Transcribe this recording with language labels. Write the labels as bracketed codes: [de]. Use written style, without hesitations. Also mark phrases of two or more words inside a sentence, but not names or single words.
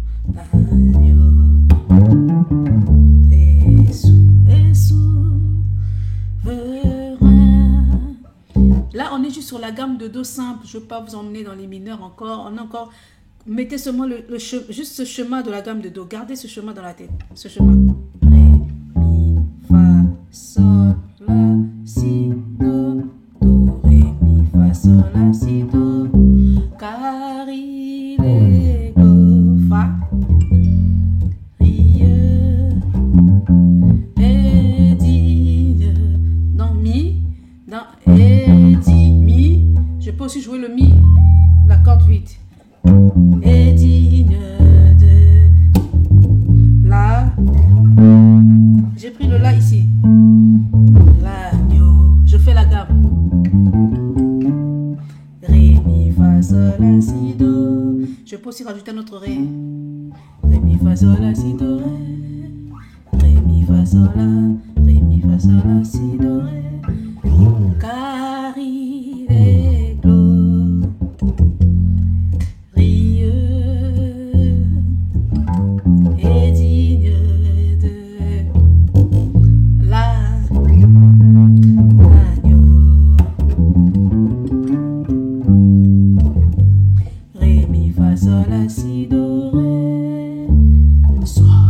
[fr] L'agneau est souverain. Là, on est juste sur la gamme de Do simple. Je ne veux pas vous emmener dans les mineurs encore. On a encore. Mettez seulement juste ce chemin de la gamme de Do. Gardez ce chemin dans la tête. Ce chemin. Ré, Mi, Fa, Sol, La, Si, Do. Do, Ré, Mi, Fa, Sol, La, Si, Do. Car il est Fa, rieux et digne. Dans Mi, dans et di, Mi. Je peux aussi jouer le Mi, la corde vide. Et digne de La. J'ai pris le La ici. L'agneau. Je fais la gamme. Ré, Mi, Fa, Sol, La, Si, Do. Je peux aussi rajouter un autre Ré. Ré, Mi, Fa, Sol, La, Si, Do, Ré. Ré, Mi, Fa, Sol, La. Ré, Mi, Fa, Sol, La, Si, Do, Ré. Car il est glorieux et digne de l'agneau. Ré, Mi, Fa, Sol, La, Si, Do, Ré. Sol.